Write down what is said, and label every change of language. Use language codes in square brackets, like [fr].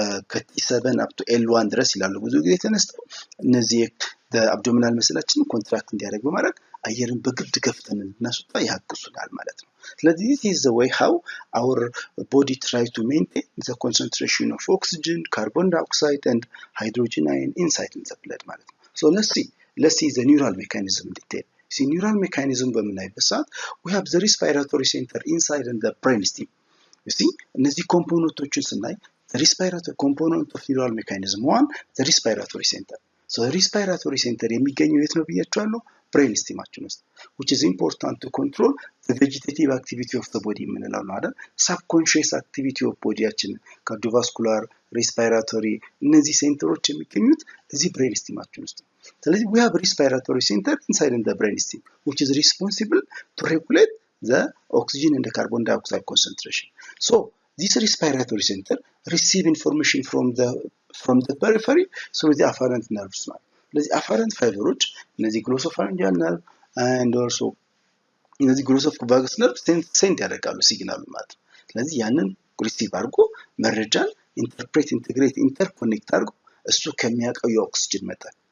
[am] ከቲ7 አፕ ቱ ኤል1 ድረስ ይላሉ። ብዙ ጊዜ ተነስተው እነዚህ አብዶሚናል መስላችን ኮንትራክት እንዲያደርግ በማድረግ አየርን በግድ ገፍተን እንድናስወጣ ያግዙናል ማለት ነው። ስለዚህ [en] this is the way how our body try to maintain the concentration of oxygen, carbon dioxide and hydrogen ion inside in the blood [am] ማለት ነው። [en] let's see the neural mechanism in detail. neural mechanism [am] በምናይበት ሰዓት [en] we have the respiratory center inside in the brain stem. [am] እነዚህ ኮምፖነንቶችን ስናይ [en] the respiratory component of neural mechanism one the respiratory center. [am] the respiratory center የሚገኘው የት ነው ብያችኋለሁ? ብሬን ስቲማችን ውስጥ [en] which is important to control the vegetative activity of the body [am] የምንለው ነው አይደል? [en] subconscious activity of bodyያችን cardiovascular, respiratory [am] እነዚህ ሴንተሮች የሚገኙት እዚህ ብሬን ስቲማችን ውስጥ። ስለዚህ [en] we have respiratory center inside in the brain stem which is responsible to regulate the oxygen and the carbon dioxide concentration. This respiratory center receive information from the periphery through the afferent nerves. [am] ስለዚህ afferent ፋይበሮች እነዚህ ግሎሶፋሪንጂያል ነርቭ [en] and also [am] እነዚህ ግሎሶቫገስ ነርቭ ሴንድ ያደርጋሉ ሲግናሉ ማለት ነው። ስለዚህ ያንን ሪሲቭ አድርጎ መረጃን ኢንተርፕሬት፣ ኢንተግሬት፣ ኢንተርኮኔክት አድርጎ እሱ ከሚያውቀው የኦክሲጅን መጠን